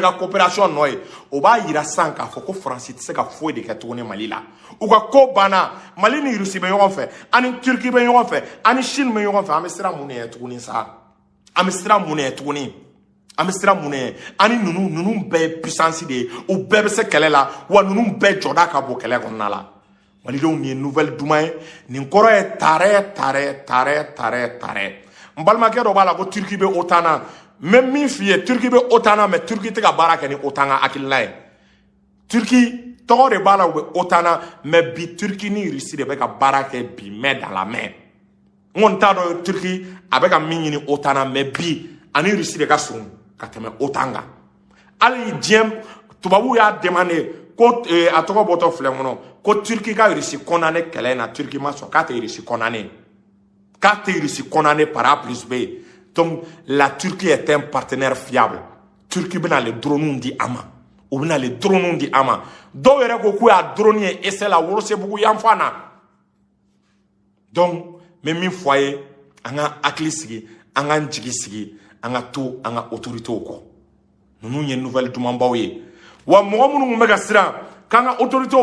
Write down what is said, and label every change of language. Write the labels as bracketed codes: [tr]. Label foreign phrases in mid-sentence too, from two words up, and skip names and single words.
[bm] ka coopération nɔ ye o b'a yira san k'a fɔ ko France tɛ se ka foyi de kɛ tuguni Mali la u ka ko banna Mali ni Russie bɛ ɲɔgɔn fɛ ani Turki bɛ ɲɔgɔn fɛ ani Chine bɛ ɲɔgɔn fɛ an bɛ siran mun ye tuguni sa an bɛ siran mun ye tuguni an bɛ siran mun ye ani ninnu bɛɛ ye puissance de ye u bɛɛ bɛ se kɛlɛ la wa ninnu bɛɛ jɔda ka bon kɛlɛ kɔnɔna la Malidenw nin ye nouvelle duman ye nin kɔrɔ ye tarɛ n balimakɛ dɔ b'a la ko Turki bɛ OTAN na mais min f'i ye Turki bɛ OTAN na mais Turki tɛ ka baara kɛ ni OTAN ka hakilina ye Turki tɔgɔ de b'a la u bɛ OTAN na mais bi Turki ni Russie de bɛ ka baara kɛ bi [fr] main dans la main [bm] n kɔni t'a dɔn Turki a bɛ ka min ɲini OTAN na mais bi ani Russie de ka surun ka tɛmɛ OTAN kan hali diɲɛ tubabuw y'a demandé ko a tɔgɔ bɔtɔ filɛ kɔnɔ ko Turki ka Russie condamné kɛlɛ in na Turki ma sɔn k'a tɛ Russie condamné [fr] par A plus B donc la Turquie est un partenaire fiable [bm] Turki bɛna [fr] le drones [bm] di a ma u bɛna [fr] le drones [bm] di a ma dɔw yɛrɛ ko k'u y'a drone ye essai la Wolosebugu yan fan na donc n bɛ min fɔ a ye an ka hakili sigi an k'an jigi sigi an ka to an ka autorités kɔ ninnu ye nouvelle dumanbaw ye wa mɔgɔ minnu tun bɛ ka siran k'an ka autorités